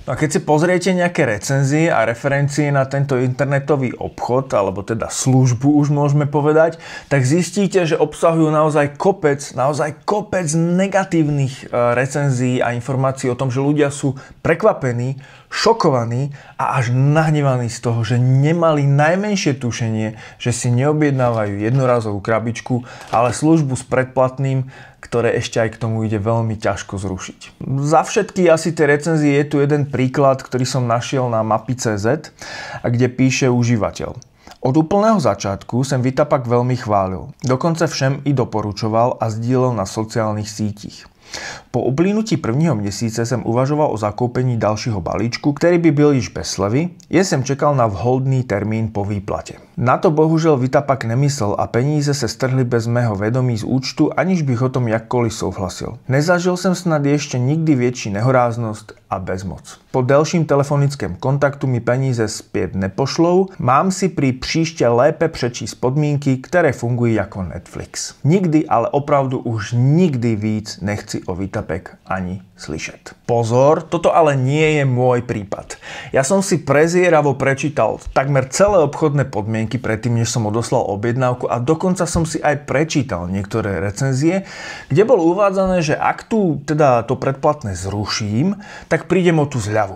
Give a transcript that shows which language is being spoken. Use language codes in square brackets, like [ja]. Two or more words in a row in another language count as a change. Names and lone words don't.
[sk] A keď si pozriete nejaké recenzie a referencie na tento internetový obchod, alebo teda službu už môžeme povedať, tak zistíte, že obsahujú naozaj kopec negatívnych recenzií a informácií o tom, že ľudia sú prekvapení, šokovaní a až nahnevaní z toho, že nemali najmenšie tušenie, že si neobjednávajú jednorazovú krabičku, ale službu s predplatným, ktoré ešte aj k tomu ide veľmi ťažko zrušiť. Za všetky asi tie recenzie je tu jeden príklad, ktorý som našiel na Mapi.cz, kde píše užívateľ. Od úplného začiatku sem Vitapak veľmi chválil. [cs] Dokonce všem i doporučoval a sdílel na sociálnych sítích. Po uplynutí prvního měsíce jsem uvažoval o zakoupení dalšího balíčku, který by byl již bez slevy, jen jsem čekal na vhodný termín po výplatě. Na to bohužel Vitapak nemyslel a peníze se strhly bez mého vědomí z účtu, aniž bych o tom jakkoliv souhlasil. Nezažil jsem snad ještě nikdy větší nehoráznost a bezmoc. Po delším telefonickém kontaktu mi peníze zpět nepošlou, mám si pri příště lépe přečíst podmínky, které fungují jako Netflix. Nikdy, ale opravdu už nikdy víc nechci o Vitapek ani slyšet. [sk] Pozor, toto ale nie je môj prípad. Ja som si prezieravo prečítal takmer celé obchodné podmienky predtým, než som odoslal objednávku a dokonca som si aj prečítal niektoré recenzie, kde bolo uvádzané, že ak tu teda to predplatné zruším, tak prídem o tú zľavu.